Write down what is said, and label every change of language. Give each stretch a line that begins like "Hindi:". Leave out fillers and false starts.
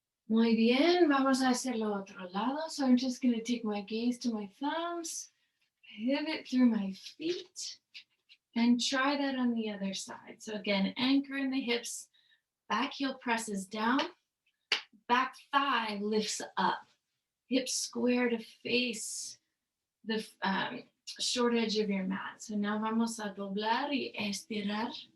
Spanish: Muy bien, vamos a hacerlo otro lado.
English: So I'm just going to take my gaze to my thumbs, pivot through my feet, and try that on the other side. So again, anchor in the hips, back heel presses down, back thigh lifts up, hips square to face the short edge of your mat. So now
Spanish: vamos a doblar y estirar.